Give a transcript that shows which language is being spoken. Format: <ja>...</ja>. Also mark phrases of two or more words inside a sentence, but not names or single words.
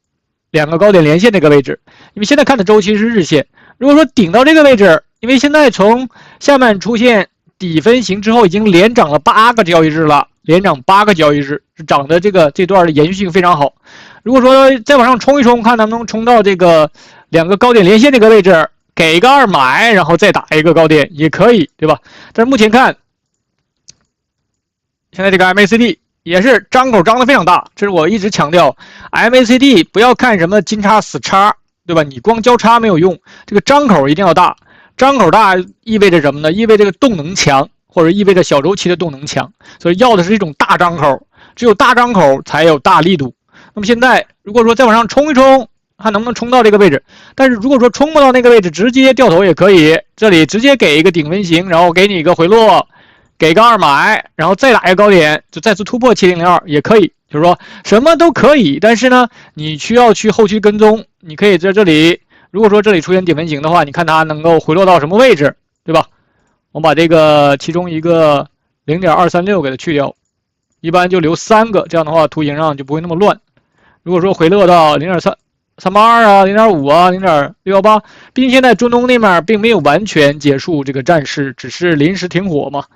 <zh>2 個高點連線這個位置，因為現在看的周期是日線，如果說頂到這個位置，因為現在從下面出現底分型之後，已經連漲了8個交易日了，連漲8個交易日，漲的這段的延續性非常好。如果說再往上衝一衝，看能不能衝到这個2個高點連線這個位置，給一個2買，然後再打一個高點也可以，對吧？但是目前看，現在這個 MACD 也是張口張得非常大，這是我一直強調 MACD 不要看什麼金叉死叉，對吧？你光交叉沒有用，這個張口一定要大。張口大意味着什麼呢？意味着這個動能強，或者意味着小周期的動能強，所以要的是这種大张口，只有大张口才有大力度。那麼現在如果說再往上衝一衝，看能不能衝到這個位置，但是如果說衝不到那個位置，直接掉頭也可以，這裡直接給一個頂分型，然後給你一個回落， 給個二買，然後再打一個高點，就再次突破7002也可以，就是說什麼都可以。但是呢，你需要去後期跟蹤，你可以在这里，如果说这里出现点纹型的话，你看它能夠回落到什麼位置，對吧？我們把這個其中一個 0.236 給它去掉，一般就留3個，這樣的話圖形上就不會那麼亂。如果說回落到0.382啊、0.5啊、0.618，畢竟現在中東那面並沒有完全結束這個戰事，只是臨時停火嘛。</zh>